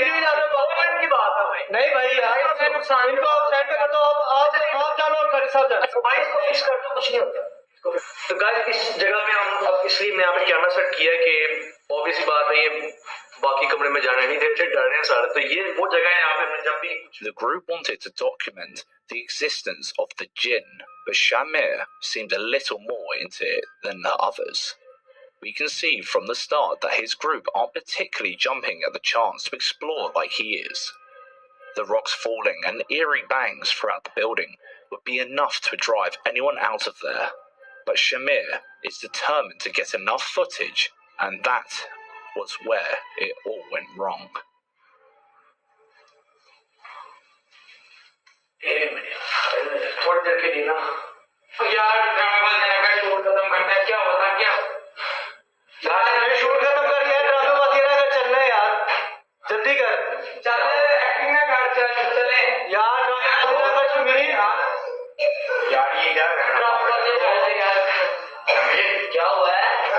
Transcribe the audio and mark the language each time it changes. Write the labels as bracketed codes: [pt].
[hi] आप गवर्नमेंट की बात है भाई। नहीं भाई यार, नुकसान इनको आप साइड पे कर दो, आप जानो और कारी साहब जानो भाई, इसको फिक्स कर दो, कुछ नहीं होता। तो गाइस इस जगह पे हम अब इसलिए मैं यहाँ पे कैमरा सेट किया है कि ऑब्वियस बात है, ये बाकी कमरे में जाने नहीं देते, डर रहे हैं सारे। तो ये वो जगह है यहाँ पे जब भी। [en] The group wanted to document the existence of the jinn, but Shamir seemed a little more into it than the others. We can see from the start that his group aren't particularly jumping at the chance to explore like he is. The rocks falling and eerie bangs throughout the building would be enough to drive anyone out of there. But Shamir is determined to get enough footage, and that was where it all went wrong. [hi] थोड़ी देर के लिए ना यार, ड्रामेबाज shoot खत्म करना है। क्या होता क्या यार, शूट खत्म कर यार, ड्रामेबाज का चलना है यार, जल्दी कर, चल एक्टिंग ना कर, चले यार, ड्रामेबाज का मेरी यार, ये क्या यार, क्या हुआ है?